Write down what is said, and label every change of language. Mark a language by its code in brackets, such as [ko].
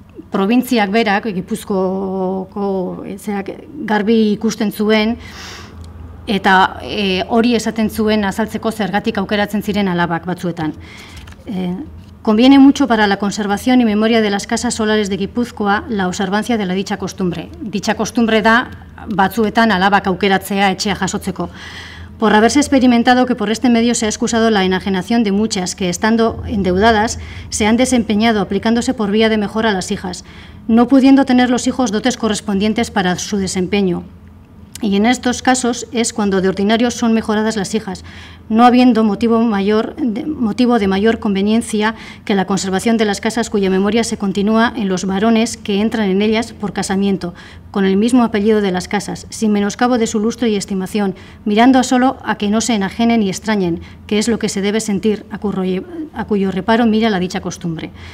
[eu] Probintziak berak, Gipuzkoako garbi ikusten zuen, eta hori esaten zuen azaltzeko zergatik aukeratzen ziren alabak batzuetan. [es] Conviene mucho para la conservación y memoria de las casas solares de Gipuzkoa la observancia de la dicha costumbre. Dicha costumbre [eu] da batzuetan alabak aukeratzea etxea jasotzeko. [es] Por haberse experimentado que por este medio se ha excusado la enajenación de muchas que, estando endeudadas, se han desempeñado aplicándose por vía de mejora a las hijas, no pudiendo tener los hijos dotes correspondientes para su desempeño. Y en estos casos es cuando de ordinario son mejoradas las hijas, no habiendo motivo de mayor conveniencia que la conservación de las casas cuya memoria se continúa en los varones que entran en ellas por casamiento, con el mismo apellido de las casas, sin menoscabo de su lustre y estimación, mirando solo a que no se enajenen y extrañen, que es lo que se debe sentir, a cuyo reparo mira la dicha costumbre.